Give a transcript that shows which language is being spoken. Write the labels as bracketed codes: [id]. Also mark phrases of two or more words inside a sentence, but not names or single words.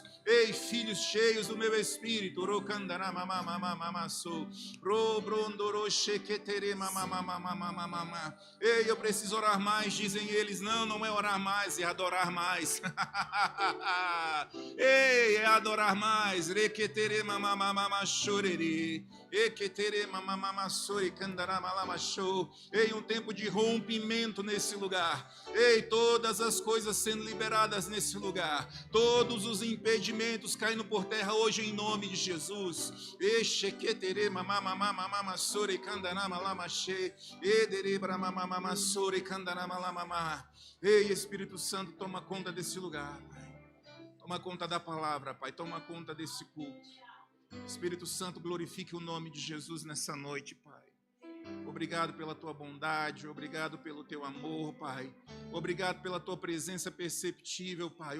[pt] Ei, filhos cheios do meu espírito. Ei, eu preciso orar mais, dizem eles. Não é orar mais, é adorar mais. Ei, é adorar mais. Requetere mamamama chorere. Equetere mamamama sori candaramala show. Ei, um tempo de rompimento nesse lugar. Ei, todas as coisas sendo liberadas nesse lugar. Todos os impedimentos caindo por terra hoje em nome de Jesus. Echequetere mamamama sori candaramala she. Edere bramamama sori candaramala. Ei, Espírito Santo, toma conta desse lugar, Pai. Toma conta da palavra, Pai. Toma conta desse culto. Espírito Santo, glorifique o nome de Jesus nessa noite, Pai. Obrigado pela tua bondade, obrigado pelo teu amor, Pai. Obrigado pela tua presença perceptível, Pai.